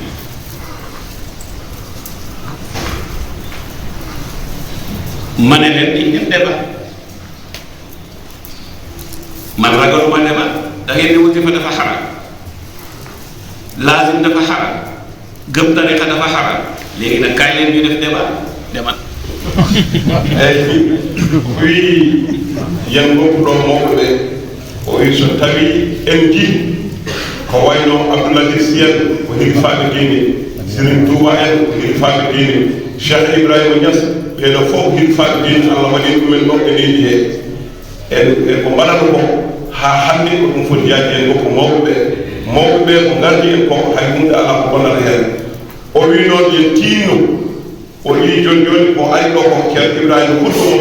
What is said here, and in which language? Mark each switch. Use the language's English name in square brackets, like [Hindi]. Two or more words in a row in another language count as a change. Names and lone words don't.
[Wolof] ma ne leen di def débat man ragaluma débat da ngeen di wasifa dafa xaram laazim dafa xaram gëm tariqa dafa xaram léegi nag kaay leen ñu def débat demal [Fula] eyyi wi yen goppu ɗo mawɓe o wi so tawi en jii ko wayno Abdoulaye Sy en ko hilfaɓe diine Serigne Touba en ko hilfaɓe diine Cheikh Ibrahima Niass ɓeɗo fof hilfaɓe diine Allah waɗi ɗumen ɗon e leydi he e ko mbaɗata ko ha hande ko ɗum foti yaade en goppu mawɓe ɓe ko gardi en ko hay hunde ala ko bonnata hen o wi noon yen tinno o wi joni joni ko ari ɗo ko Ceerno Ibrahima hutba mo